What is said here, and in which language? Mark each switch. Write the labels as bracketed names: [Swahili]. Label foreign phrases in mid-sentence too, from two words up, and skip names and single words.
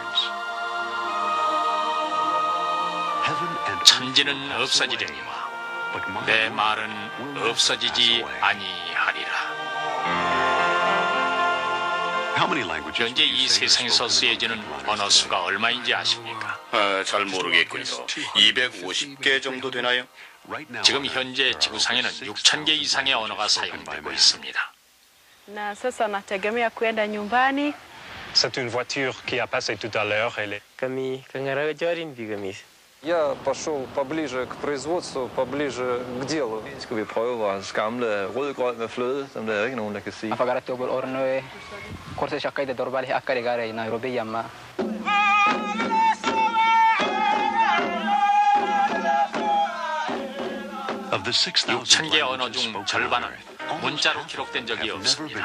[Korean] 천지는 없어지려니와 내 말은 없어지지 아니하리라. 현재 이 세상에서 쓰여지는 언어 수가 얼마인지 아십니까? 잘 모르겠군요. 250개 정도 되나요? 지금 현재 지구상에는 6,000개 이상의 언어가 사용되고 있습니다. [Swahili] Na sasa nategemea kwenda nyumbani. [French] C'est une voiture qui a passé tout à l'heure. Elle est... [Russian] Я пошел поближе к производству, поближе к делу. [Danish] Skal vi prøve vores gamle rødgrød med fløde, som der er ikke nogen, der kan sige. [Korean] of 6,000개 언어 중 절반은 문자로 기록된 적이 없습니다.